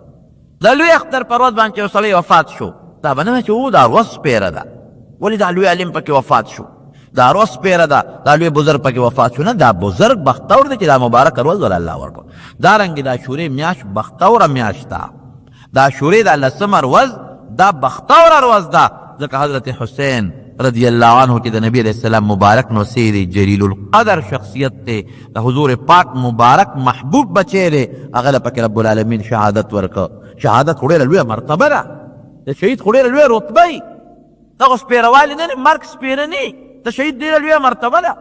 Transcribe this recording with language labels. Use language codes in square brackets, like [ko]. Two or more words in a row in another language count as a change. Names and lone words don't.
[ps] د لوی اختر په ورځ باندې یو سړی وفات شو، دا به نه وایي چې او دا ورځ سپېره ده، ولې دا لوی عالم پکې وفات شو، دا ورځ سپېره ده، دا لوی بزرګ پکې وفات شو. نه، دا بزرګ بختور دی چې دا مبارکه ورځ ول الله ورکړو. دارنګې د عاشورې میاشت بختوره میاشت ده. د عاشورې دا 10مه ورځ دا بختوره ورځ ده، ځکه حضرت حسین [ar] رضی اللہ عنہ [ps] چې د نبی [ar] علیہ السلام [ps] مبارک نوسیر [ar] جلیل القدر [ps] شخصیت ته، د حضور پاک مبارک محبوب بچی دی، هغه له پکې [ar] رب العالمین [ps] شهادت ورکړه. شهادت خو ډېره لویه مرتبه ده، د شهید خو ډېره لویه رتبه وي. دغه سپېروالي نه دی، مرګ سپېره نه وي، د شهید ډېره لویه مرتبه ده.